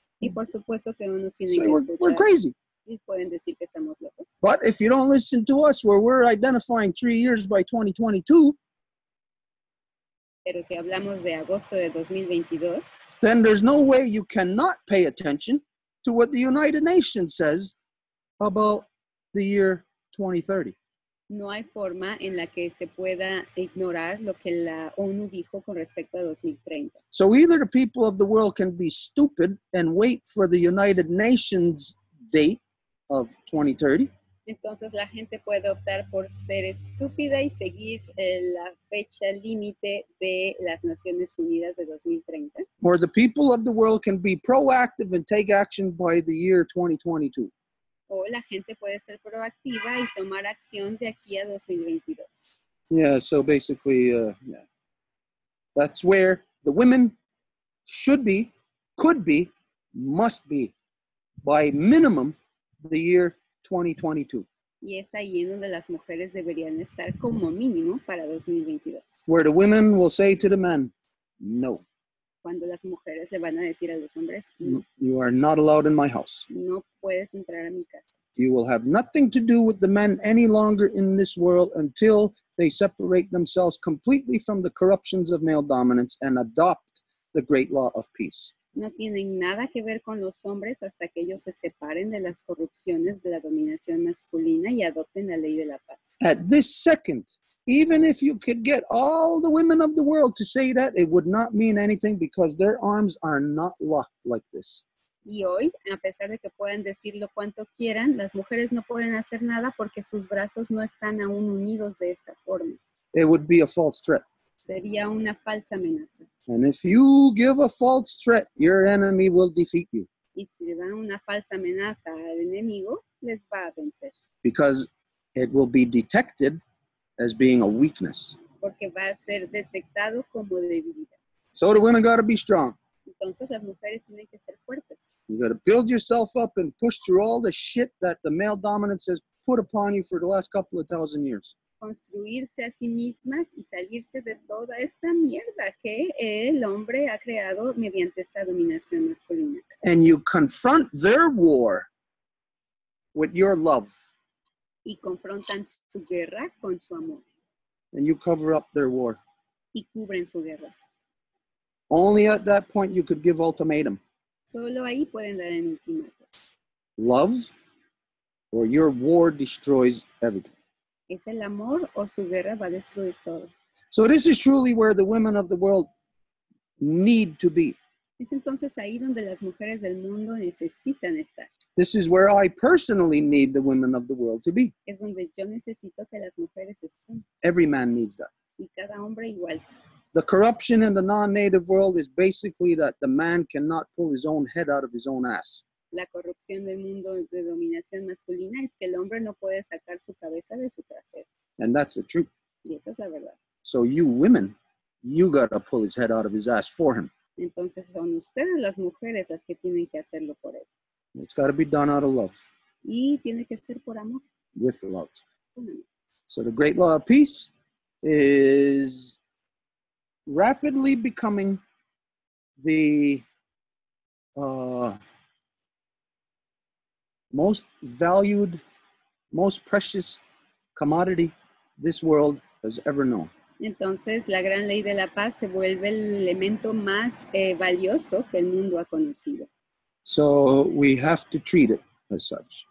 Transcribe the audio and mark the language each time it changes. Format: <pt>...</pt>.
<es>Y por supuesto que no nos tienen</es> <en>Say</en> <es>que</es> <en>we're</en> <es>escuchar</es> <en>crazy.</en> <es>y pueden decir que estamos locos.</es> <en>But if you don't listen to us, where we're identifying 3 years by 2022,</en> <es>Pero si hablamos de agosto de 2022,</es> <en>then there's no way you cannot pay attention to what the United Nations says about the year 2030.</en> <es>no hay forma en la que se pueda ignorar lo que la ONU dijo con respecto a 2030.</es> <en>So either the people of the world can be stupid and wait for the United Nations date of 2030,</en> <es>Entonces la gente puede optar por ser estúpida y seguir la fecha límite de las Naciones Unidas de 2030.</es> <en>or the people of the world can be proactive and take action by the year 2022.</en> <es>O la gente puede ser proactiva y tomar acción de aquí a 2022.</es> <en>Yeah, so basically, yeah. That's where the women should be, could be, must be, by minimum, the year 2022.</en> <es>Y es ahí en donde las mujeres deberían estar como mínimo para 2022.</es> <en>Where the women will say to the men, no,</en> <es>Cuando las mujeres le van a decir a los hombres, no,</es> <en>you are not allowed in my house.</en> <es>no puedes entrar a mi casa.</es> <en>You will have nothing to do with the men any longer in this world until they separate themselves completely from the corruptions of male dominance and adopt the great law of peace.</en> <es>No tienen nada que ver con los hombres hasta que ellos se separen de las corrupciones de la dominación masculina y adopten la ley de la paz.</es> <en>At this second, even if you could get all the women of the world to say that, it would not mean anything because their arms are not locked like this.</en> <es>Y hoy, a pesar de que puedan decirlo cuanto quieran, las mujeres no pueden hacer nada porque sus brazos no están aún unidos de esta forma.</es> <en>It would be a false threat.</en> <es>Sería una falsa amenaza.</es> <en>And if you give a false threat, your enemy will defeat you.</en> <es>Y si le dan una falsa amenaza al enemigo, les va a vencer.</es> <en>Because it will be detected as being a weakness.</en> <es>Porque va a ser detectado como debilidad.</es> <en>So the women got to be strong.</en> <es>Entonces las mujeres tienen que ser fuertes.</es> <en>You got to build yourself up and push through all the shit that the male dominance has put upon you for the last couple of thousand years.</en> <es>Construirse a sí mismas y salirse de toda esta mierda que el hombre ha creado mediante esta dominación masculina.</es> <en>And you confront their war with your love.</en> <es>Y confrontan su guerra con su amor.</es> <en>And you cover up their war.</en> <es>Y cubren su guerra.</es> <en>Only at that point you could give ultimatum.</en> <es>Solo ahí pueden dar en ultimátum.</es> <en>Love or your war destroys everything.</en> <es>¿Es el amor o su guerra va a destruir todo?</es> <en>So this is truly where the women of the world need to be.</en> <es>Es entonces ahí donde las mujeres del mundo necesitan estar.</es> <en>This is where I personally need the women of the world to be.</en> <es>Es donde yo necesito que las mujeres estén.</es> <en>Every man needs that.</en> <es>Y cada hombre igual.</es> <en>The corruption in the non-native world is basically that the man cannot pull his own head out of his own ass.</en> <es>La corrupción del mundo de dominación masculina es que el hombre no puede sacar su cabeza de su trasero.</es> <en>And that's the truth.</en> <es>Y esa es la verdad.</es> <en>So you women, you got to pull his head out of his ass for him.</en> <es>Entonces son ustedes las mujeres las que tienen que hacerlo por él.</es> <en>It's got to be done out of love.</en> <es>Y tiene que ser por amor.</es> <en>With love.</en> <es>Con amor.</es> <en>So the great law of peace is rapidly becoming the most valued, most precious commodity this world has ever known.</en> <es>Entonces, la gran ley de la paz se vuelve el elemento más valioso que el mundo ha conocido.</es> <en>So we have to treat it as such.</en>